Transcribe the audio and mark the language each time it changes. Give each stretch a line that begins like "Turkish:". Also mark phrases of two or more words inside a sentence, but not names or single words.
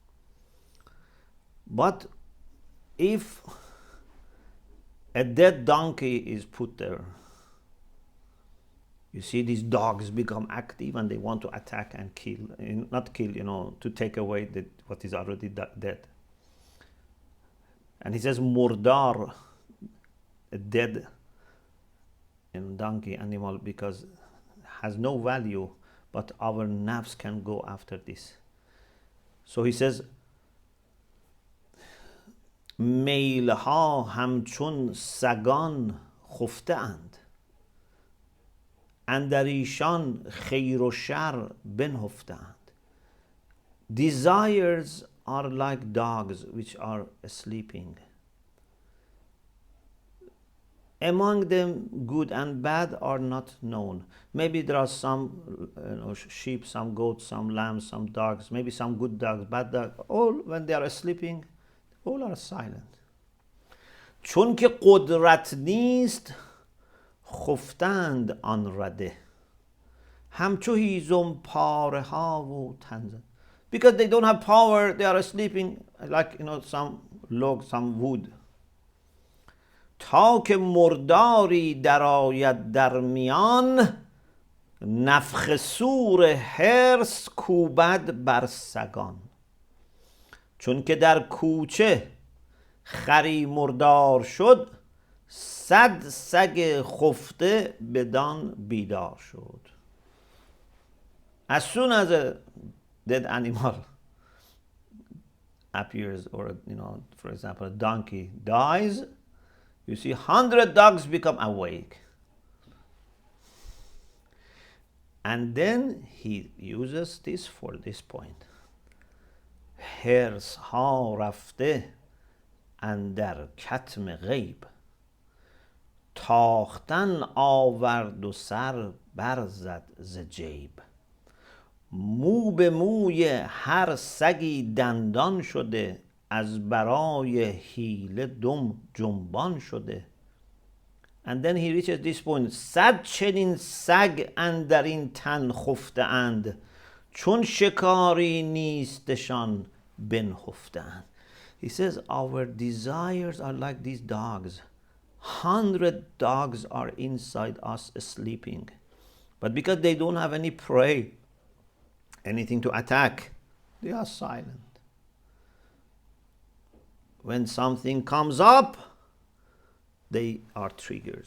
English: But if a dead donkey is put there, you see these dogs become active and they want to attack and kill, not kill, to take away what is already dead. And he says murdar, a dead donkey animal, because has no value, but our nafs can go after this. So he says,
Persian: میلها همچون سگان خفته اند اندر ایشان خیر و شر بنهفته اند.
English: Desires are like dogs which are sleeping. Among them, good and bad are not known. Maybe there are some sheep, some goats, some lambs, some dogs, maybe some good dogs, bad dogs. All, when they are sleeping, all are silent.
Persian: چون که قدرت نیست خفتند آن رده همچو هیزم پاره ها و تنزن.
English: Because they don't have power, they are sleeping like some log, some wood.
Persian: تا که مرداری درآید در میان نفخ صور حرص کوبد بر سگان. چون که در کوچه خری مردار شد 100 سگ خفته بدان بیدار شد.
English: As soon as a dead animal appears, or for example a donkey dies, you see 100 dogs become awake. And then he uses this for this point.
Persian: حرص ها رفته اندر کتم غیب تاختن آورد و سر برزد ز جیب. مو به موی هر سگی دندان شده از برای حیله دم جنبان شده.
English: And then he reaches this point.
Persian: 100 چنین سگ اندر این تن خفته اند چون شکاری نیستشان بنهفته اند.
English: He says our desires are like these dogs. 100 dogs are inside us sleeping. But because they don't have any prey, anything to attack, they are silent. When something comes up, they are triggered.